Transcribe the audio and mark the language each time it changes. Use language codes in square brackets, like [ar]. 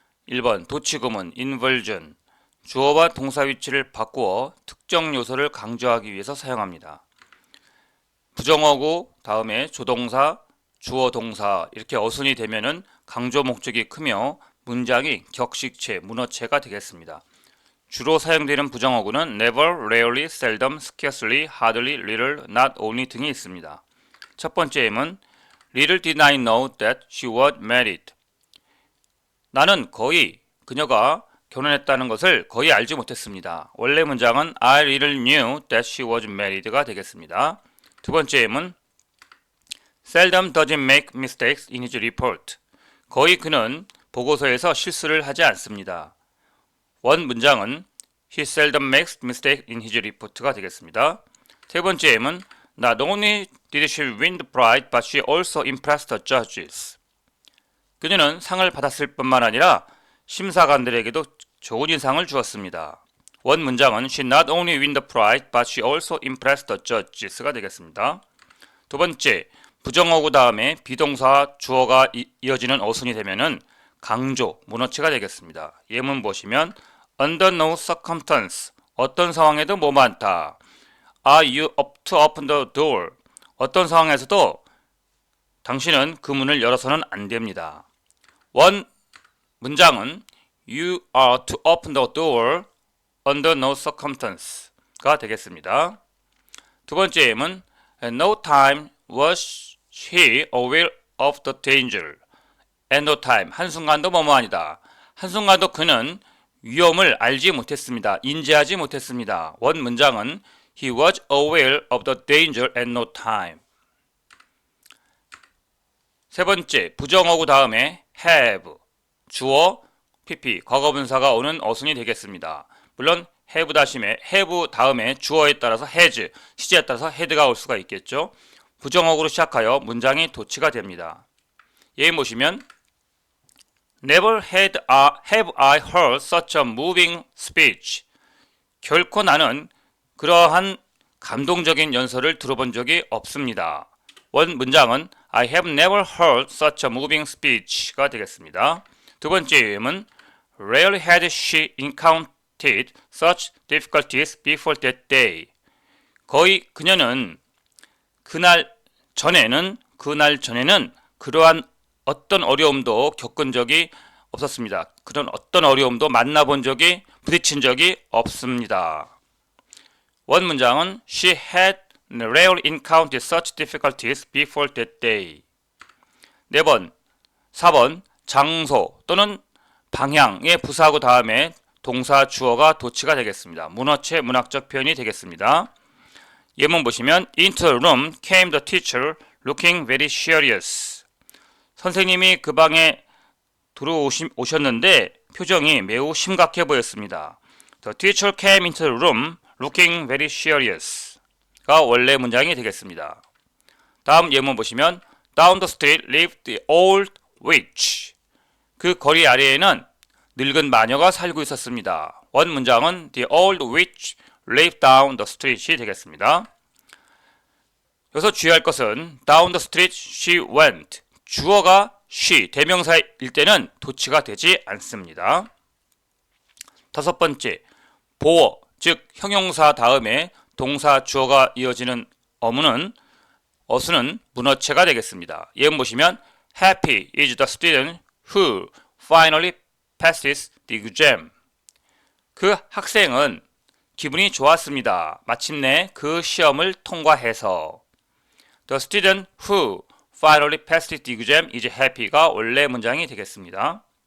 [ko] 1번 도치구문 inversion 주어와 동사 위치를 바꾸어 특정 요소를 강조하기 위해서 사용합니다. 부정어구 다음에 조동사, 주어 동사 이렇게 어순이 되면은 강조 목적이 크며 문장이 격식체, 문어체가 되겠습니다. 주로 사용되는 부정어구는 [en] never, rarely, seldom, scarcely, hardly, little, not only [ko] 등이 있습니다. 첫 번째 M은 [en] Little did I know that she was married. [ko] 나는 거의 그녀가 결혼했다는 것을 거의 알지 못했습니다. 원래 문장은 [en] I little knew that she was married가 [ko] 되겠습니다. 두 번째 M은 [en] Seldom doesn't make mistakes in his report. [ko] 거의 그는 보고서에서 실수를 하지 않습니다. 원 문장은 [en] He seldom makes mistake in his report가 [ko] 되겠습니다. 세 번째 M은 [en] Not only did she win the prize, but she also impressed the judges. [ko] 그녀는 상을 받았을 뿐만 아니라 심사관들에게도 좋은 인상을 주었습니다. 원 문장은 [en] She not only win the prize, but she also impressed the judges가 [ko] 되겠습니다. 두 번째, 부정어구 다음에 비동사 주어가 이어지는 어순이 되면은 강조, 문어체가 되겠습니다. 예문 보시면 [en] Under no circumstance, [ko] 어떤 상황에도 뭐만다. [en] Are you up to open the door? [ko] 어떤 상황에서도 당신은 그 문을 열어서는 안 됩니다. 원 문장은 [en] You are to open the door under no circumstance가 [ko] 되겠습니다. 두 번째 예문 [en] At no time was he aware of the danger. At no time, [ko] 한순간도 뭐뭐아니다. 한순간도 그는 위험을 알지 못했습니다. 인지하지 못했습니다. 원 문장은 [en] He was aware of the danger at no time. [ko] 세 번째, 부정어구 다음에 have, 주어, pp, 과거분사가 오는 어순이 되겠습니다. 물론 have 다음에 주어에 따라서 has, 시제에 따라서 had가 올 수가 있겠죠. 부정어구로 시작하여 문장이 도치가 됩니다. 예문 보시면 [en] Never have I heard such a moving speech. [ko] 결코 나는 그러한 감동적인 연설을 들어본 적이 없습니다. 원 문장은 [en] I have never heard such a moving speech가 [ko] 되겠습니다. 두 번째 예문은 [en] Rarely had she encountered such difficulties before that day. [ko] 거의 그녀는 그날 전에는 그러한 어떤 어려움도 겪은 적이 없었습니다. 그런 어떤 어려움도 부딪힌 적이 없습니다. 원 문장은 She had rarely encountered such difficulties before that day. 4번 장소 또는 방향의 부사하고 다음에 동사 주어가 도치가 되겠습니다. 문어체 문학적 표현이 되겠습니다. 예문 보시면 [en] Into the room came the teacher looking very serious. [ko] 선생님이 그 방에 들어오셨는데 표정이 매우 심각해 보였습니다. [en] The teacher came into the room looking very serious가 [ko] 원래 문장이 되겠습니다. 다음 예문 보시면 [en] Down the street lived the old witch. [ko] 그 거리 아래에는 늙은 마녀가 살고 있었습니다. 원 문장은 [en] The old witch lived down the street이 [ko] 되겠습니다. 여기서 주의할 것은 [en] Down the street she went. [ko] 주어가 she, 대명사일 때는 도치가 되지 않습니다. 다섯 번째, 보어, 즉 형용사 다음에 동사 주어가 이어지는 어순은 문어체가 되겠습니다. 예문 보시면 [en] Happy is the student who finally passes the exam. [ko] 그 학생은 기분이 좋았습니다. 마침내 그 시험을 통과해서. [en] The student who finally passed the exam is happy가 [ko] 원래 문장이 되겠습니다.